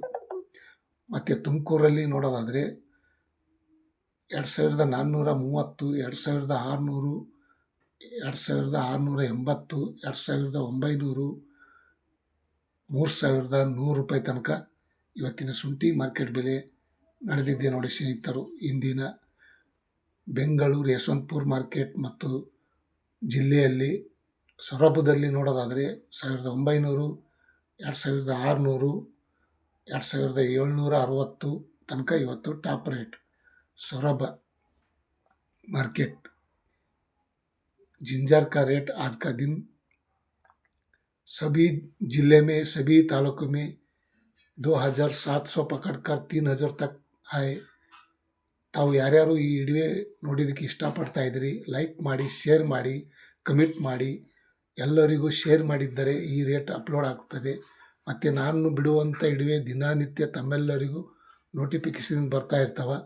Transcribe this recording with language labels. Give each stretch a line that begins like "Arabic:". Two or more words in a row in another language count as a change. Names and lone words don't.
Kannada: ಮತ್ತು ತುಮಕೂರಲ್ಲಿ ನೋಡೋದಾದರೆ 2430, 2600, 2680, 2900, 3100 ರೂಪಾಯಿ ತನಕ ಇವತ್ತಿನ ಶುಂಠಿ ಮಾರ್ಕೆಟ್ ಬೆಲೆ ನಡೆದಿದೆ ನೋಡಿ ಸ್ನೇಹಿತರು. ಇಂದಿನ ಬೆಂಗಳೂರು ಯಶವಂತಪುರ ಮಾರ್ಕೆಟ್ ಮತ್ತು ಜಿಲ್ಲೆಯಲ್ಲಿ ಸೊರಬದಲ್ಲಿ ನೋಡೋದಾದರೆ 1900, 2600, 2760 ತನಕ ಇವತ್ತು
English: top rate.
Hindi: सौरभ मार्केट जिंजर का रेट आज का दिन सभी जिले में सभी तालुकों में 2700 पकड़कर 3000 तक है.
Kannada: ತಾವು ಯಾರ್ಯಾರು ಈ ವಿಡಿಯೋ ನೋಡಿದ್ದಕ್ಕೆ ಇಷ್ಟಪಡ್ತಾ ಇದ್ದೀರಿ ಲೈಕ್ ಮಾಡಿ, ಶೇರ್ ಮಾಡಿ, ಕಮೆಂಟ್ ಮಾಡಿ. ಎಲ್ಲರಿಗೂ ಶೇರ್ ಮಾಡಿದ್ದರೆ ಈ ರೇಟ್ ಅಪ್ಲೋಡ್ ಆಗುತ್ತದೆ. ಮತ್ತು ನಾನು ಬಿಡುವಂಥ ವಿಡಿಯೋ ದಿನನಿತ್ಯ ತಮ್ಮೆಲ್ಲರಿಗೂ ನೋಟಿಫಿಕೇಷನ್ ಬರ್ತಾ ಇರ್ತಾವೆ.